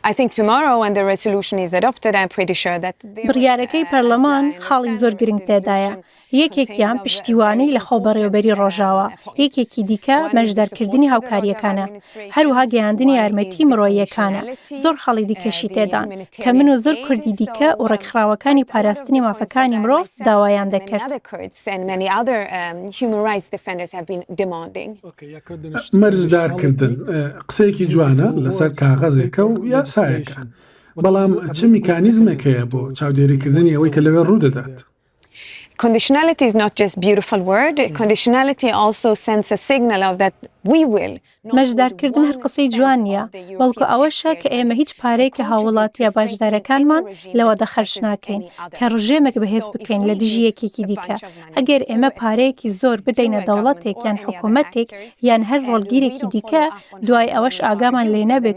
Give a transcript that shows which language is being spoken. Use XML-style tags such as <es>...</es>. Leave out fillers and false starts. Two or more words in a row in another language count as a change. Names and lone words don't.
<ckb>بڕیارەکەی پەرلەمان خاڵی زۆر گرنگ تێدایە یەکێکیان پشتیوانی لە خۆبەڕێوەبەری ڕۆژاوە یەکێکی دیکە مەژدارکردنی هاوکاریەکانە هەروەها گەیاندنی یارمەتی مرۆییەکانە زۆر خەڵی دیکەشی تێدان کە من و زۆر کوردی دیکە و ڕێکخراوەکانی پاراستنی مافەکانی مرۆڤ داوایان دەکرد مەرجدارکردن قسەیەکی جوانە لەسەر کاغەزێکە و یاسایەکە بەڵام چ میکانیزمێک هەیە بۆ چاودێریکردنی ئەوەی کە لەوێ ڕوودەدات</ckb> <en>Conditionality is not just a beautiful word. Conditionality also sends a signal of that we will.</en> <ckb>مەژدارکردن هەر قسەی جوان نییە بەڵکو ئەوەشە کە ئێمە هیچ پارەیەکە هاوڵاتیە باشدارەکانمان لەوەدا خەرج ناکەین کە ڕژێمێک بەهێز بکەین لە دژی یەکێکی دیکە ئەگەر ئێمە پارەیەکی زۆر بدەینە دەوڵەتێک یان حکوومەتێک یان هەر ڕۆڵگیرێکی دیکە دوای ئەوەش ئاگامان لێ نەبێت</ckb>